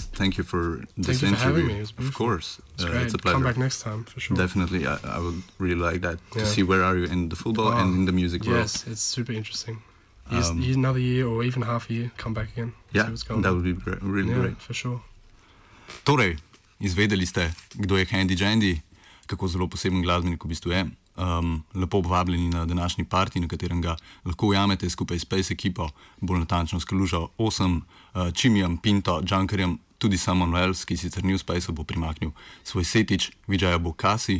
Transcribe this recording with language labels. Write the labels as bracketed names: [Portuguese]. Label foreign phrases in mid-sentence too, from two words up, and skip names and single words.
[English] Thank you for this Thank you for having interview. me. It was Of beautiful. course, It's great. it's a pleasure. Come back next time for sure. Definitely, I would really like that to Yeah. see where are you in the football and in the music world. Yes, it's super interesting. Another year or even half a year, come back again. Yeah, see what's going that on. would be really Yeah, great. for sure. [Slovenian] Torej, izvedeli ste, kdo je Jandy, kako zelo poseben glasbenik v bistvu je. Lepo povabljeni na današnji party, na katerem ga lahko ujamete skupaj s Space ekipo, bolj natančno s Kalužo 8, Čimijem, Pinto, Junkerjem, tudi Simon Wells, ki sicer ni v Spaceu, bo primaknil svoj setič, Vijaya bo Kasi.